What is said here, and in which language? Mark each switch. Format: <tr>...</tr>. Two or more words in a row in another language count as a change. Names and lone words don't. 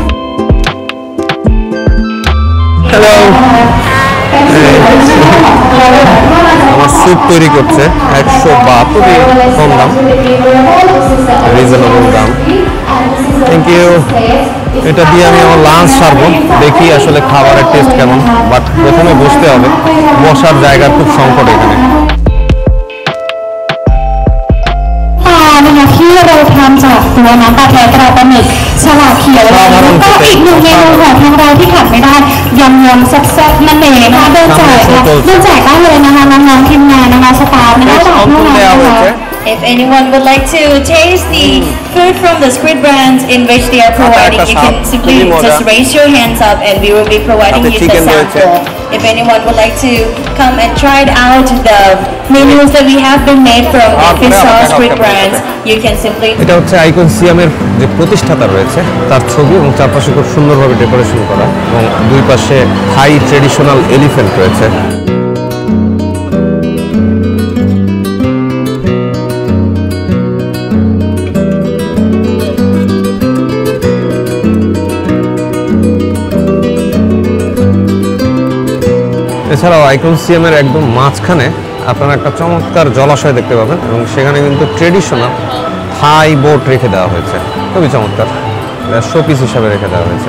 <bn>হ্যালো, আমার স্যুপ তৈরি করছে 100 বাত, খুবই কম দাম, রিজনেবল দাম।</bn> <en>thank you.</en> <bn>এটা দিয়ে আমি আমার লাঞ্চ সারবো, দেখি আসলে খাবারের টেস্ট কেমন, বাট প্রথমে বসতে হবে, বসার জায়গার খুব সংকট এখানে।</bn> <th>ที่เราทำจากตัวน้ำปลาแท้ตราปลาหมึกฉลากเขียวแล้วก็อีกหนึ่งเมนูของทางเราที่ขาดไม่ได้ยำแซ่บๆนั่นเองนะคะเดินแจกได้เลยนะคะน้องๆทีมงานนะคะสตาฟนะคะจากพวกเรานะคะ</th> <en>If anyone would like to taste the food from the Squid brand in which they are providing, you can simply just raise your hands up and we will be providing you the sample. If anyone would like to come and try out the menus that we have been made from the fish sauce Squid brand, you can simply.</en> <bn>এটা হচ্ছে আইকন সিয়ামের যে প্রতিষ্ঠাতা রয়েছে তার ছবি, এবং চারপাশে খুব সুন্দরভাবে ডেকোরেশন করা, এবং দুই পাশে</bn> <en>Thai traditional elephant</en> <bn>রয়েছে। এছাড়াও আইকন সিএমের একদম মাঝখানে আপনারা একটা চমৎকার জলাশয় দেখতে পাবেন, এবং সেখানে কিন্তু</bn> <en>traditional Thai boat</en> <bn>রেখে দেওয়া হয়েছে, খুবই চমৎকার, শোপিস হিসাবে রেখে দেওয়া হয়েছে।</bn>